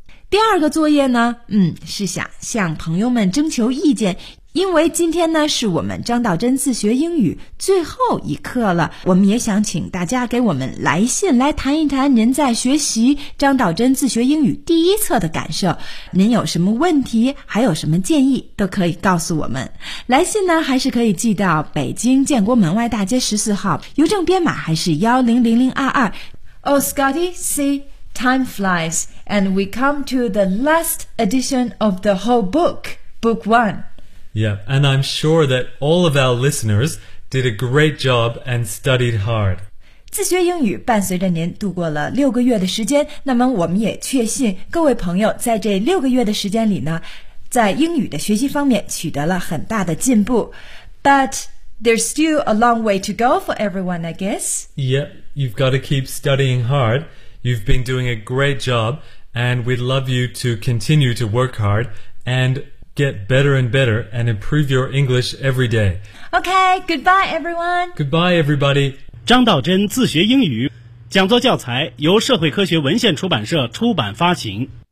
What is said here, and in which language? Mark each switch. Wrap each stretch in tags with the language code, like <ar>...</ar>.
<zh>第二个作业呢，是想向朋友们征求意见，因为今天呢是我们张道真自学英语最后一课了，我们也想请大家给我们来信，来谈一谈您在学习张道真自学英语第一册的感受。您有什么问题，还有什么建议，都可以告诉我们。来信呢，还是可以寄到北京建国门外大街14号，邮政编码还是100022。</zh> <en>Oh, Scotty, see? Time flies, and we come to the last edition of the whole book, book one. Yeah, and I'm sure that all of our listeners did a great job and studied hard.</en> <zh>自学英语伴随着您度过了六个月的时间，那么我们也确信各位朋友在这六个月的时间里呢，在英语的学习方面取得了很大的进步。</zh> <en>But there's still a long way to go for everyone, I guess. Yeah, you've got to keep studying hard. You've been doing a great job, and we'd love you to continue to work hard and get better and better and improve your English every day. Okay, goodbye everyone. Goodbye everybody.</en> <zh>张道真自学英语讲座教材由社会科学文献出版社出版发行。</zh>